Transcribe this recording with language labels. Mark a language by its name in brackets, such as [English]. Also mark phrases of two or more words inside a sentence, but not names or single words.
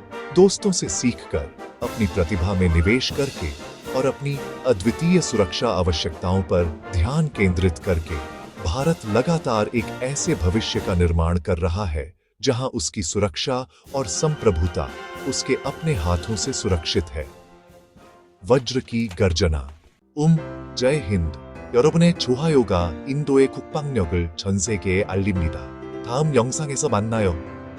[Hindi] दोस्तों से सीखकर, अपनी प्रतिभा में निवेश करके और अपनी अद्वितीय सुरक्षा आवश्यकताओं पर ध्यान केंद्रित करके भारत लगातार एक ऐसे भविष्य का निर्माण कर रहा है जहां उसकी सुरक्षा और संप्रभुता उसके अपने हाथों से सुरक्षित है। वज्र की गर्जना। जय हिंद। [Korean] 여러분의 좋아요가 인도의 국방력을 전 세계에 알립니다. 다음 영상에서 만나요.